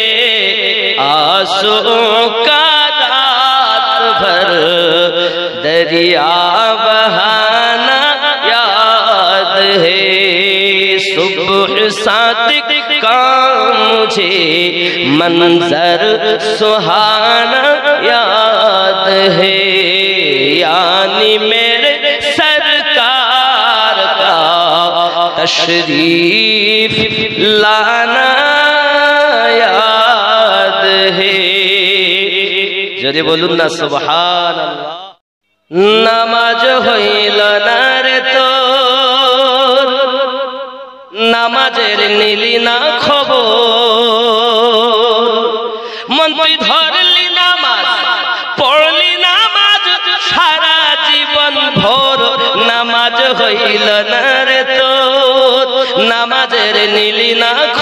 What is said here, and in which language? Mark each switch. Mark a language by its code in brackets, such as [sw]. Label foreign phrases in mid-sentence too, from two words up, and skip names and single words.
[ur] آنسوؤں کا رات بھر دریا بہانا یاد ہے، صبح صادق کا مجھے منظر سہانا یاد ہے، یعنی میرے سرکار کا تشریف لانا یاد ہے، جرے بولوں نا [ar] سبحان اللہ، [bn] নামাজ হইল না রে তোর, নামাজের নিলি না খবর, মন তুই ধরলি নামাজ পড়লি নামাজ সারা জীবন ভোর, নামাজ হইল না রে তোর, নামাজের নিলি না